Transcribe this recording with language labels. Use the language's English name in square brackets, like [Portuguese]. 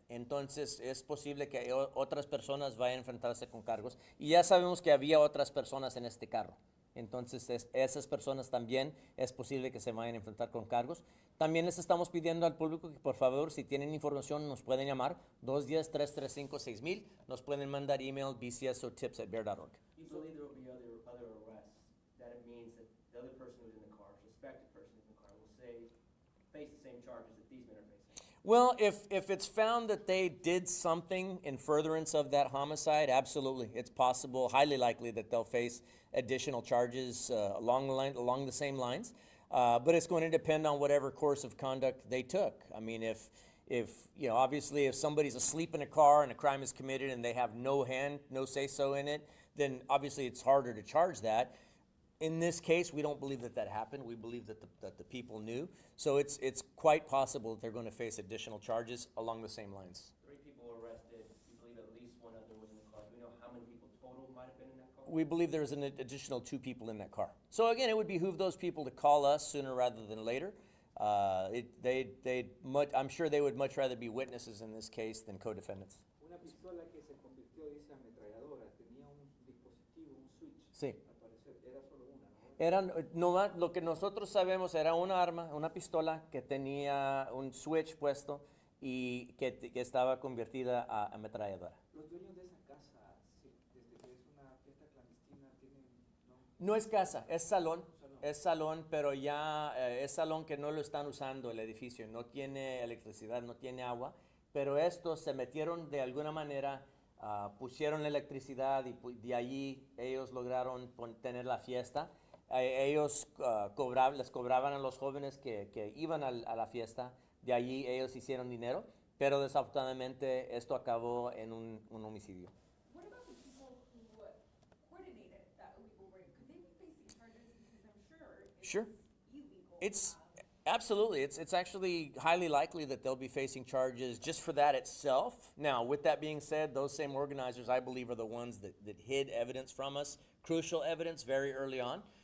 [Spanish] Entonces es posible que otras personas vayan a enfrentarse con cargos, y ya sabemos que había otras personas en este carro. Entonces esas personas también es posible que se vayan a enfrentar con cargos. También les estamos pidiendo al público que por favor, si tienen información, nos pueden llamar 210-335-6000, nos pueden mandar email bcsotips@bear.org. Y [English] Usually there will be other arrests. That it means that the other person who's in the car, suspected person who's in the car, will face the same charges that these men are facing. Well, if it's found that they did something in furtherance of that homicide, absolutely. It's possible, highly likely, that they'll face additional charges along the same lines. But it's going to depend on whatever course of conduct they took. I mean, if obviously if somebody's asleep in a car and a crime is committed and they have no say-so in it, then obviously it's harder to charge that. In this case, we don't believe that happened. We believe that the people knew. So it's quite possible that they're going to face additional charges along the same lines. 3 people were arrested. You believe at least one other was in the car. Do we know how many people total might have been in that car? We believe there's an additional 2 people in that car. So again, it would behoove those people to call us sooner rather than later. I'm sure they would much rather be witnesses in this case than co-defendants. [Spanish] Una pistola que se convirtió, dice, ametralladora, tenía un dispositivo, un switch. Sí. Al parecer, era solo una, ¿no? Lo que nosotros sabemos era una arma, una pistola que tenía un switch puesto y que estaba convertida a ametralladora. Los dueños de esa casa, sí, desde que es una fiesta clandestina, tienen, ¿no? No es casa, es salón. Es salón, pero ya es salón que no lo están usando el edificio. No tiene electricidad, no tiene agua. Pero estos se metieron de alguna manera, pusieron la electricidad y de allí ellos lograron tener la fiesta. Ellos les cobraban a los jóvenes que iban a la fiesta. De allí ellos hicieron dinero. Pero desafortunadamente esto acabó en un homicidio. [English] What about the people who coordinated that illegal raid? Could they be facing charges? Because I'm sure it's Sure. illegal. It's absolutely. It's actually highly likely that they'll be facing charges just for that itself. Now, with that being said, those same organizers, I believe, are the ones that hid evidence from us, crucial evidence very early on.